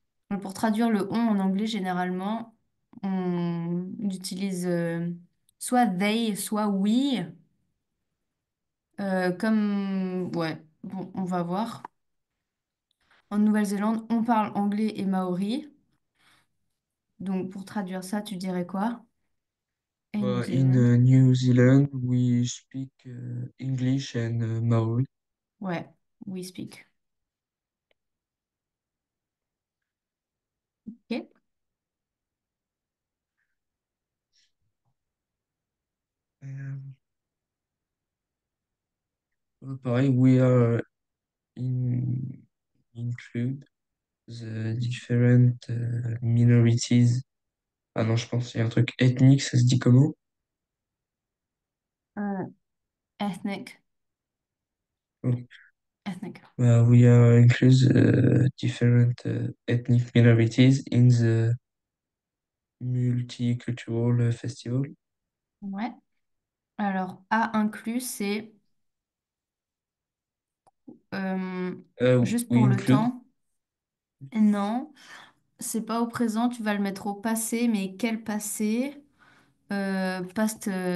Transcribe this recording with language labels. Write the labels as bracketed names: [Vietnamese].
[French] Donc, pour traduire le on en anglais, généralement, on utilise soit they, soit we. Ouais, bon, on va voir. En Nouvelle-Zélande, on parle anglais et maori. Donc, pour traduire ça, tu dirais quoi? En New [English] In Zealand. New Zealand, we speak English and Maori. [French] Ouais, [English] we speak. Ok. Um, [French] pareil, [English] we are include the different minorities. [French] Ah non, je pense qu'il y a un truc ethnique, ça se dit comment? [English] Euh, ethnic. Oh. Ethnic. We are include different ethnic minorities in the multicultural festival. [French] Ouais. Alors, à inclus, c'est euh, juste [English] We [French] pour le [English] include. [French] temps. Non, c'est pas au présent, tu vas le mettre au passé, mais quel passé? Past